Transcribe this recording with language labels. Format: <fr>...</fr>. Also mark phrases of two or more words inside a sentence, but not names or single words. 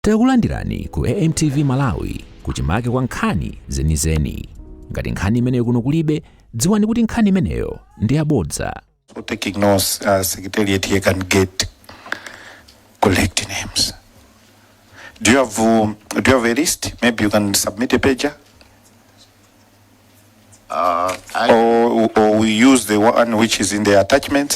<ny>Takulandirani ku AMTV Malawi kuchimake kwa nkhani zenizeni. Ngati nkhani imeneyo kuno kulibe, dziwani kuti nkhani imeneyo ndi yabodza.</ny> <en>So taking notes, Secretariat here can collect names. Do you have a list? Maybe you can submit a pager. Or we use the one which is in the attachment.</en>